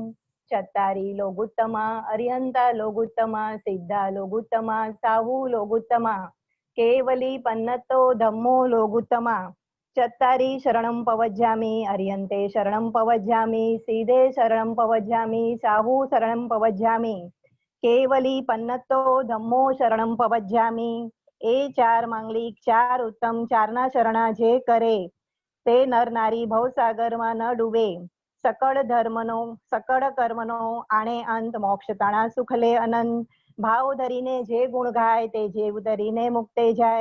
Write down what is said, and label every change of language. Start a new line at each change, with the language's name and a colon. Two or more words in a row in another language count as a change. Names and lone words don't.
Prakrit languages: चत्तारि लोगुत्तमा अर्यन्ता लोगुत्तमा, सिद्धा लोगुत्तमा, साहू लोगुत्तमा, केवली पन्नत्तो धम्मो लोगुत्तमा। चत्तारि शरणं पवज्जामि अर्यन्ते शरणं पवज्जामि, सिद्धे शरणं पवज्जामि, साहू शरणं पवज्जामि, केवली पन्नत्तो धम्मो शरणं पवज्जामि।
Gujarati: ए चार માંગલિક, ચાર ઉત્તમ, ચારના શરણા જે કરે તે નર નારી ભવસાગરમાં ન ડૂબે। સકળ ધર્મનો સકળ કર્મનો આણે અંત, મોક્ષ તાણા સુખ લે અનંત। ભાવ ધરીને જે ગુણ ગાય તે જેવ ધરીને મુક્તે જાય।